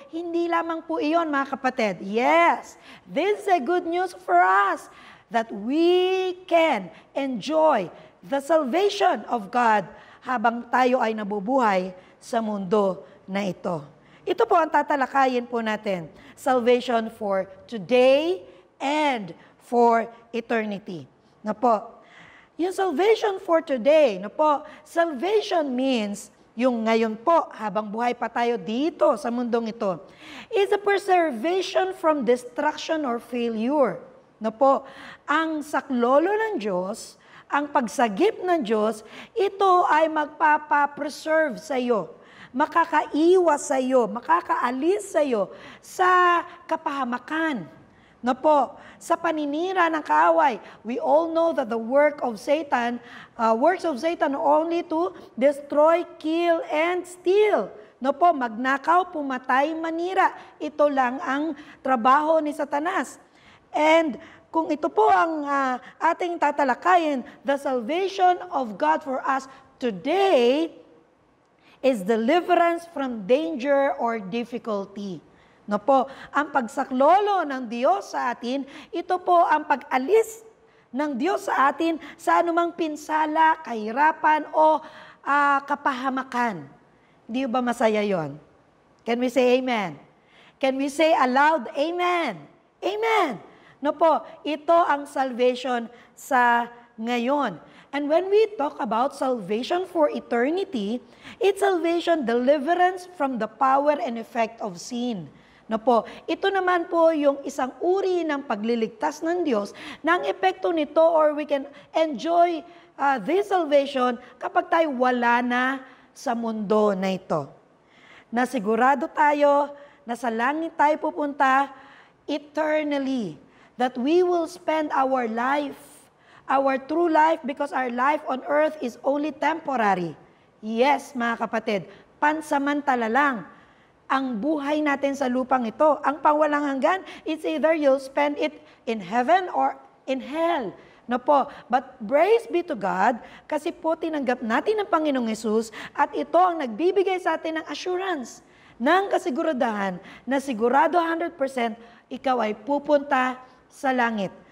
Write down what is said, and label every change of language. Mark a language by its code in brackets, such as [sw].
[tl] Hindi lamang po iyon, mga kapatid. [en] Yes, this is a good news for us that we can enjoy the salvation of God [tl] habang tayo ay nabubuhay sa mundo na ito. Ito po ang tatalakayin po natin. [en] Salvation for today and for eternity. [tl] Na po. Yung salvation for today, na po, salvation means yung ngayon po, habang buhay pa tayo dito sa mundong ito, [en] is a preservation from destruction or failure. [tl] Na po, ang saklolo ng Diyos, ang pagsagip ng Diyos, ito ay magpapapreserve sa iyo. makakaiwas sa iyo, makakaalis sa iyo sa kapahamakan. No po, sa paninira ng kaaway, [en] we all know that the works of Satan are only to destroy, kill, and steal. [tl] No po, magnakaw, pumatay, manira. Ito lang ang trabaho ni Satanas. [en] And [tl] kung ito po ang ating tatalakayin, [en] the salvation of God for us today is deliverance from danger or difficulty. [tl] No po, ang pagsaklolo ng Diyos sa atin, ito po ang pag-alis ng Diyos sa atin sa anumang pinsala, kahirapan o kapahamakan. Hindi ba masaya yon? [en] Can we say amen? Can we say aloud, amen? Amen! [tl] No po, ito ang salvation sa ngayon. [en] And when we talk about salvation for eternity, it's salvation, deliverance from the power and effect of sin. [tl] No po, ito naman po yung isang uri ng pagliligtas ng Diyos na ang epekto nito, [en] or we can enjoy this salvation [tl] kapag tayo wala na sa mundo na ito. Na sigurado tayo na sa langit tayo pupunta eternally. [en] That we will spend our life, our true life, because our life on earth is only temporary. [tl] Yes, mga kapatid, pansamantala lang ang buhay natin sa lupang ito. Ang pangwalang hanggan, [en] it's either you'll spend it in heaven or in hell. [tl] No po, [en] but praise be to God, [tl] kasi po tinanggap natin ng Panginoong Hesus at ito ang nagbibigay sa atin ng assurance, ng kasiguraduhan na sigurado 100% ikaw ay pupunta sa langit.